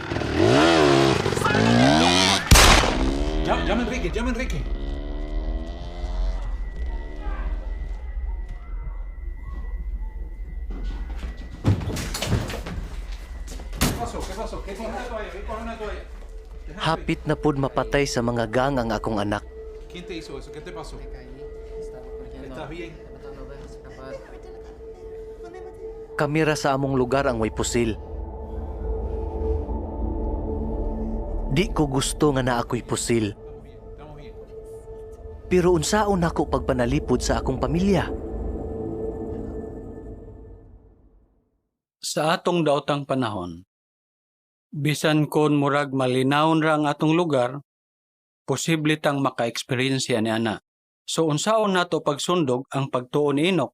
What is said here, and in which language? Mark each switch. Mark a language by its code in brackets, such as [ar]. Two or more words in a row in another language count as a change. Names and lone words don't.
[es] Llama a Enrique, llama a Enrique. ¿Qué pasó? ¿Qué pasó? ¿Qué coge una toalla? ¿Qué coge una toalla? [ceb] Hapit na pud mapatay sa mga gang ang akong anak. [es] ¿Quién te hizo eso? ¿Qué te pasó? Me caí, estaba corriendo. ¿Estás bien? Tratando de escapar. [ceb] Kamera sa among lugar ang way pusil. Di ko gusto nga na ako'y pusil. [es] Estamos bien. [ceb] Pero unsaon ako pagpanalipod sa akong pamilya? Sa atong daotang panahon, bisan kon murag malinawon ra ang atong lugar, posible tang maka-experiensya ni ana. So unsaon nato pagsundog ang pagtuo ni Enoch?